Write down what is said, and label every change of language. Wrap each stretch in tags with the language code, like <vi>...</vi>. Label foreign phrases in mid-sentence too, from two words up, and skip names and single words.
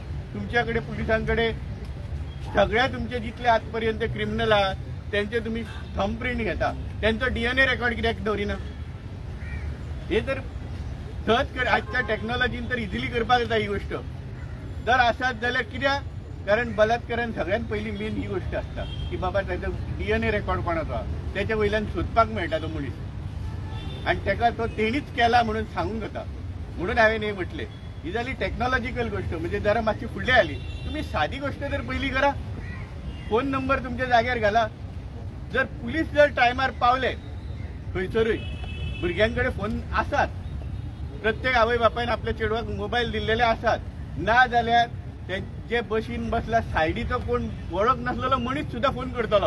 <kok>तुमच्या कडेन पुलिसां कडेन सगळ्या तुमचे जितले आत पर्यंत क्रिमिनल आहात त्यांचे तुम्ही</kok> <en>thumb print</en> <kok>घेता, त्यांचो</kok> <en>DNA record</en> <kok>कित्याक दवरिना? हे तर सहज कर, आजच्या टॅक्नॉलॉजीन तर इजिली करपाक जाता ही गोष्ट. जर आसात जाल्यार कित्याक? कारण बलात्कारान सगळ्यात पहिली मेन ही गोष्ट असता की बाबा त्याचा</kok> <en>DNA record</en> <kok>कोणाचो आहा, त्याच्या वयल्यान सोदपाक मेळटा तो मनीस, आणि ताका तो तेणीच केला म्हणून सांगूंक जाता. म्हणून हांवें हे म्हटले ही जाली टॅक्नॉलॉजिकल गोष्ट, म्हणजे जरा मातशी फुडली आली. तुम्ही साधी गोष्ट जर पहिली करा, फोन नंबर तुमच्या जाग्यार घाला. जर पुलीस जर टायमार पावले खंयसरूय, भुरग्यांकडे फोन आसात, प्रत्येक आवय बापायन आपल्या चेडवाक मोबाईल दिल्लेले आसात, ना जाल्यार जे बशीन बसला सायडीचो कोण वळख नसलेलो मनीस सुद्धा फोन करतलो.</kok>